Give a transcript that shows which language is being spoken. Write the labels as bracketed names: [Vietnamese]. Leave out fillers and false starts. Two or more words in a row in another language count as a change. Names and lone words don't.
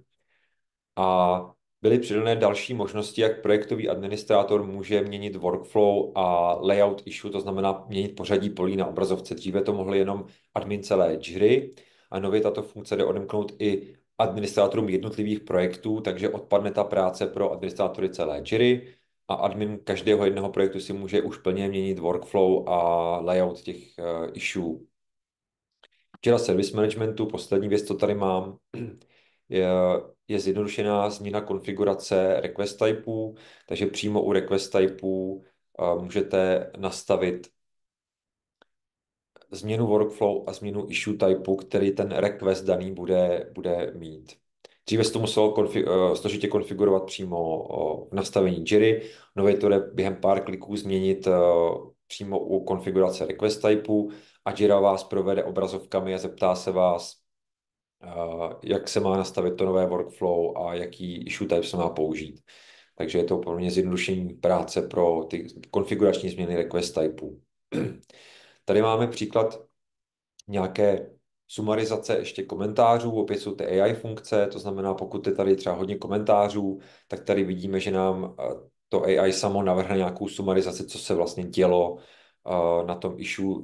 [Czech] A byly přidané další možnosti, jak projektový administrátor může měnit workflow a [English] layout issue, [Czech] to znamená měnit pořadí polí na obrazovce. Dříve to mohli jenom admin celé Jiry a nově tato funkce jde odemknout i administrátorům jednotlivých projektů, takže odpadne ta práce pro administrátory celé Jiry a admin každého jednoho projektu si může už plně měnit workflow a layout těch issue. Jira Service Managementu, poslední věc, co tady mám, je, je zjednodušená změna konfigurace request typů, takže přímo u request typů můžete nastavit změnu workflow a změnu [English] issue typeu, [Czech] který ten request daný bude mít. Dříve se to muselo složitě konfigurovat přímo v nastavení Jiry, nově to jde během pár kliků změnit přímo u konfigurace [English] request typeu [Czech] a Jira vás provede obrazovkami a zeptá se vás, jak se má nastavit to nové workflow a jaký [English] issue type [Czech] se má použít. Takže je to pro mě zjednodušení práce pro ty konfigurační změny request typů. Tady máme příklad nějaké sumarizace ještě komentářů, opět jsou ty AI funkce, to znamená, pokud je tady třeba hodně komentářů, tak tady vidíme, že nám to AI samo navrhne nějakou sumarizaci, co se vlastně dělo na tom issue.